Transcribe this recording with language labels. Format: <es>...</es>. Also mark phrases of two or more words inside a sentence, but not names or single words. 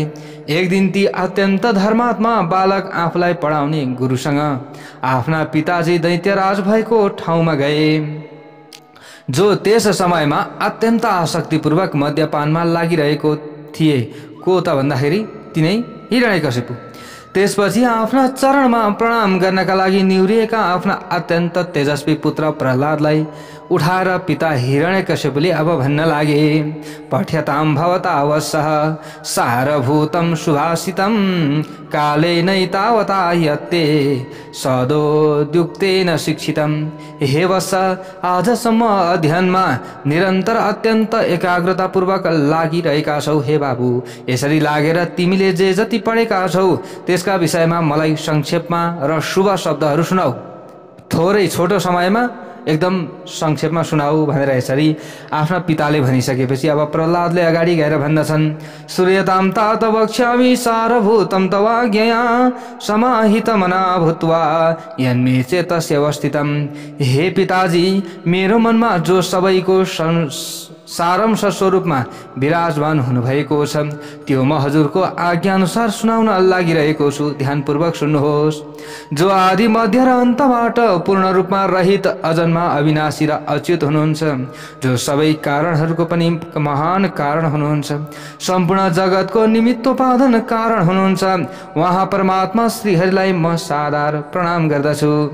<ne>एक दिन ती अत्यन्त धर्मात्मा बालक आफूलाई पढाउने गुरुसँग आफ्ना पिताजी दैत्यराज भएको ठाउँमा गए, जो त्यस समयमा अत्यन्त आसक्तिपूर्वक मद्यपानमा लागिरहेको थिए। को त भन्दाखेरि तिनै हिरण्यकशिपु। त्यसपछि आफ्ना चरणमा प्रणाम गर्नका लागि निहुरिएका आफ्ना अत्यन्त तेजस्वी पुत्र प्रह्लादलाई उठाएर पिता हिरण्यकशिपुले अब भन्न लागे,</ne> <sa>पठ्यतां भवता अवश्यः सारभूतं सुभाषितं कालेनैतावता यत्ते सदोद्युक्तेन शिक्षितं।</sa> <ne>हे वत्स, आजसम्म अध्ययनमा निरन्तर अत्यन्त एकाग्रतापूर्वक लागिरहेका छौ। हे बाबु, यसरी लागेर तिमीले जे जति पढेका छौ त्यसका विषयमा मलाई संक्षेपमा र शुभ शब्दहरू सुनाऊ। थोरै छोटो समयमा एकदम संक्षेपमा सुनाऊ भनेर यसरी आफ्ना पिताले भनिसकेपछि अब प्रह्लादले अगाडि गएर भन्दछन्,</ne> <sa>सूर्यतां तात वक्ष्यामि सारभूतं तवाज्ञया समाहितमना भूत्वा यन्मे चेतस्य अवस्थितं।</sa> <ne>हे पिताजी, मेरो मनमा जो सबैको सारांश स्वरूपमा विराजमान हुनुभएको छ त्यो म हजुरको आज्ञा अनुसार सुनाउन लागिरहेको छु। ध्यानपूर्वक सुन्नुहोस्। जो आदि मध्य र अन्तबाट पूर्ण रूपमा रहित अजन्मा अविनाशी र अच्युत हुनुहुन्छ, जो सबै कारणहरूको पनि महान कारण हुनुहुन्छ, सम्पूर्ण जगतको निमित्तोपादन कारण हुनुहुन्छ, उहाँ परमात्मा श्रीहरिलाई म सादर प्रणाम गर्दछु।</ne>